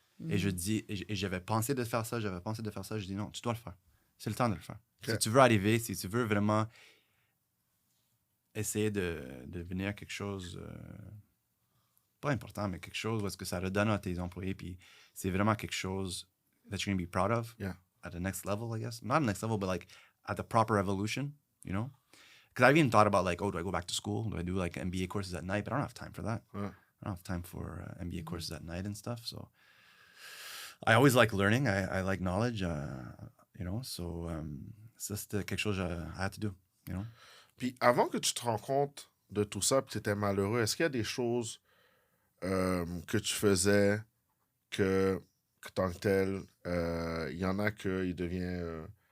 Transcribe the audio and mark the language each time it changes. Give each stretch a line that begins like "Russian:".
French: Et j'avais pensé de faire ça, je dis non, tu dois le faire. C'est le temps de le faire. Okay. Si tu veux arriver, si tu veux vraiment essayer de devenir quelque chose, pas important, mais quelque chose où est-ce que ça redonne à tes employés, puis c'est vraiment quelque chose
English: that you're going to be proud of at the next level, I guess. Not the next level, but like at the proper evolution, you know? Because I've even thought about like, oh, do I go back to school? Do I do like MBA courses at night? But I don't have time for that. I don't have time for MBA courses at night and stuff. So I always like learning. I like knowledge, you know. So
French: ça, c'était quelque chose
English: I had to do, you know.
French: Puis avant que tu te rends compte de tout ça, puis tu étais malheureux, est-ce qu'il y a des choses que tu faisais que tant que tel, il y en a qui deviennent...